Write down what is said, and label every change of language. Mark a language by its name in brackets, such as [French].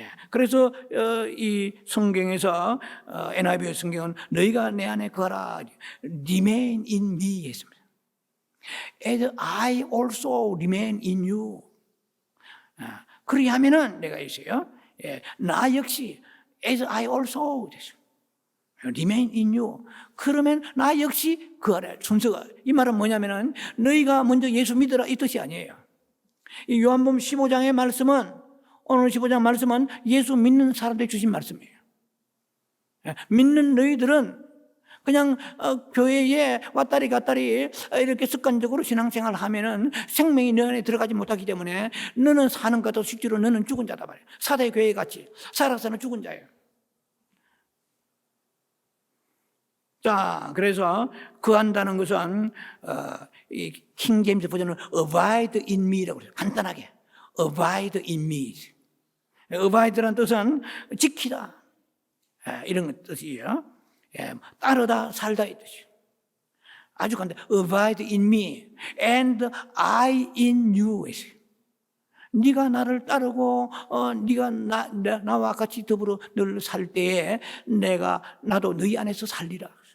[Korean] 그래서 이 성경에서 NIV 성경은 너희가 내 안에 거하라, [English] remain in me [Korean] 했습니다. [English] As I also remain in you. [Korean] 그리하면은 내가 있어요. 나 역시 [English] as I also remain in you. [Korean] 그러면 나 역시 거하라. 순서가 이 말은 뭐냐면은 너희가 먼저 예수 믿으라 이 뜻이 아니에요. 이 요한복음 15장의 말씀은, 오늘 15장 말씀은 예수 믿는 사람들이 주신 말씀이에요. 믿는 너희들은 그냥 교회에 왔다리 갔다리 이렇게 습관적으로 신앙생활을 하면은 생명이 너 안에 들어가지 못하기 때문에 너는 사는 것도 실제로 너는 죽은 자다 말이에요. 사대 교회 같이 살아서는 죽은 자예요. 자, 그래서 거한다는 것은 이 킹제임스 버전은 [English] abide in me [Korean] 라고 그래요. 간단하게 [English] abide in me. [Korean] abide라는 뜻은 지키다, 이런 뜻이에요. 따르다, 살다 이 뜻이에요. 아주 간단해. [English] Abide in me and I in you. [Korean] 네가 나를 따르고 네가 나와 같이 더불어 늘 살 때에 나도 너희 안에서 살리라.